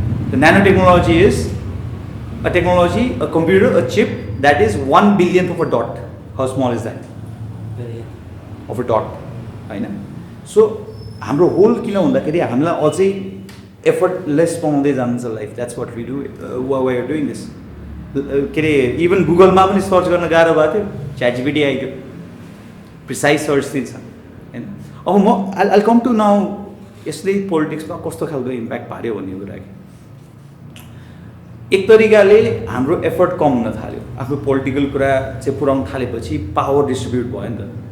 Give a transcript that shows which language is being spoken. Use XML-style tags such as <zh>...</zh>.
<en>The nanotechnology is a technology, a computer, a chip that is 1 billionth of a dot. How small is that? Of a dot. होइन।</en> <ne>So हाम्रो whole किन भन्दाखेरि हामीलाई अझै effortless पाउँदै जान्छ life.</ne> <en>That's what we do we are doing this.</en> <ne>के अरे इभन गुगलमा पनि सर्च गर्न गाह्रो भएको थियो, च्याटजिपिटी आइगयो, प्रिसाइज सर्च दिन्छ होइन। अब म</ne> <en>I come to now</en> <ne>यसले पोलिटिक्समा कस्तो खालको इम्प्याक्ट पार्यो भन्ने कुरा। एक तरिकाले हाम्रो एफर्ट कम हुन थाल्यो, आफ्नो पोलिटिकल कुरा चाहिँ पुऱ्याउन थालेपछि पावर डिस्ट्रिब्युट भयो नि त।</ne>